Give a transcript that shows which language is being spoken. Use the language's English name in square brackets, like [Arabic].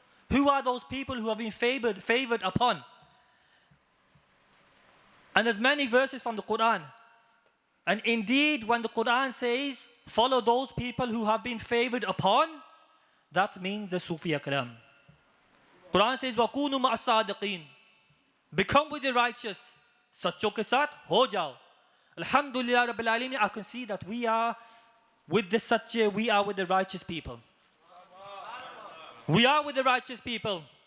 [English] Who are those people who have been favored upon? And there's many verses from the Quran. And indeed, when the Quran says, follow those people who have been favored upon, that means the Sufi Akram. Quran says, [Arabic] وَكُونُوا مَعَ الصَّادِقِينَ. [English] Become with the righteous. [Hindi] Sachcho ke saath ho jao. [English] Alhamdulillah Rabbil Alameen, I can see that we are with the Satya, we are with the righteous people. We are with the righteous people.